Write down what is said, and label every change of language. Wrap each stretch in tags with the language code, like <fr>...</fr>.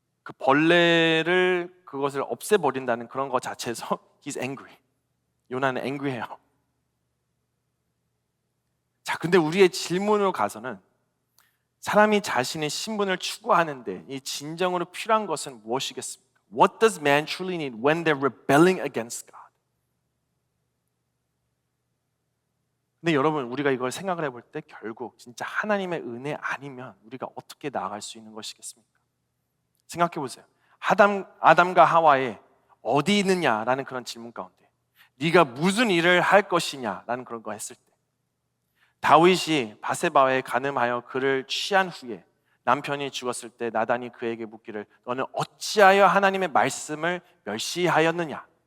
<ko>그 벌레를 그것을 없애버린다는 그런 것 자체에서</ko> <en>he's angry.</en> <ko>요나는 angry해요. 자, 근데 우리의 질문으로 가서는 사람이 자신의 신분을 추구하는데 이 진정으로 필요한 것은 무엇이겠습니까?</ko> <en>What does man truly need when they're rebelling against God?</en> <ko>근데 여러분, 우리가 이걸 생각을 해볼 때 결국 진짜 하나님의 은혜 아니면 우리가 어떻게 나아갈 수 있는 것이겠습니까? 생각해 보세요. 아담과 하와의 어디 있느냐라는 그런 질문 가운데 네가 무슨 일을 할 것이냐라는 그런 거 했을 때 다윗이 바세바에 간음하여 그를 취한 후에 남편이 죽었을 때 나단이 그에게 묻기를 너는 어찌하여 하나님의 말씀을 멸시하였느냐?</ko>